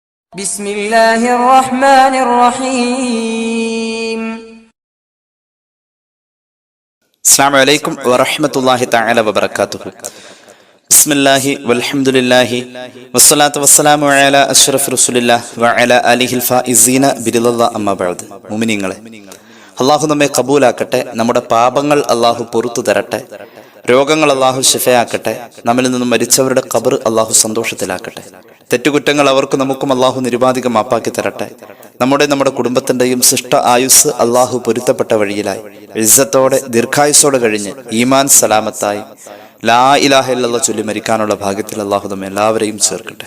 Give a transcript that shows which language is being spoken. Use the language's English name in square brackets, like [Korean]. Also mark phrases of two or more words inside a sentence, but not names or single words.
[Arabic] بسم الله الرحمن الرحيم. السلام عليكم ورحمة الله تعالى وبركاته. بسم الله والحمد لله والصلاة والسلام على أشرف رسول الله وعلى آله الفائزين برضا الله أما بعد. [Malayalam] മുഅ്മിനീങ്ങളെ, അള്ളാഹു നമ്മെ കബൂലാക്കട്ടെ. നമ്മുടെ പാപങ്ങൾ അള്ളാഹു പൊറുത്തു തരട്ടെ. രോഗങ്ങൾ അള്ളാഹു ശിഫയാക്കട്ടെ. നമ്മിൽ നിന്നും മരിച്ചവരുടെ ഖബർ അള്ളാഹു സന്തോഷത്തിലാക്കട്ടെ. തെറ്റുകുറ്റങ്ങൾ അവർക്കും നമുക്കും അള്ളാഹു നിരുപാധികം മാപ്പാക്കി തരട്ടെ. നമ്മുടെ കുടുംബത്തിന്റെയും ശിഷ്ട ആയുസ് അള്ളാഹു പൊരുത്തപ്പെട്ട വഴിയിലായി ഇസ്സത്തോടെ ദീർഘായുസോടെ കഴിഞ്ഞ് ഈമാൻ സലാമത്തായി [Arabic] لا إله إلا الله [Malayalam] ചൊല്ലി മരിക്കാനുള്ള ഭാഗ്യത്തിൽ അള്ളാഹു നമ്മെ എല്ലാവരെയും ചേർക്കട്ടെ.